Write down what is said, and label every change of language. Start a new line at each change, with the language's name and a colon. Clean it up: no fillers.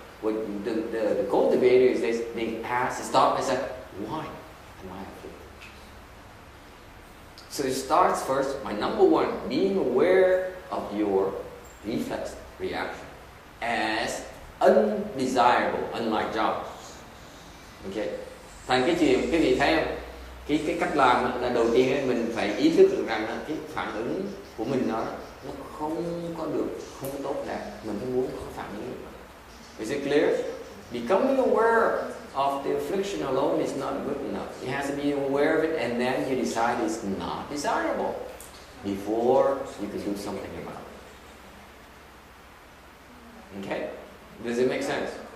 English: What the cultivators they stop and say, why am I afflicted? So it starts first by number one, being aware of your reflex reaction as undesirable, unlike job. Okay.
Vietnamese: Thành cái chuyện quý vị thấy không? Cái cách làm là đầu tiên ấy, mình phải ý thức được rằng cái phản ứng của mình nó không có được, không có tốt đẹp, mình không muốn có phản ứng.
English: Is it clear? Becoming aware of the affliction alone is not good enough. You have to be aware of it and then you decide it's not desirable before you can do something about it. Okay? Does it make sense?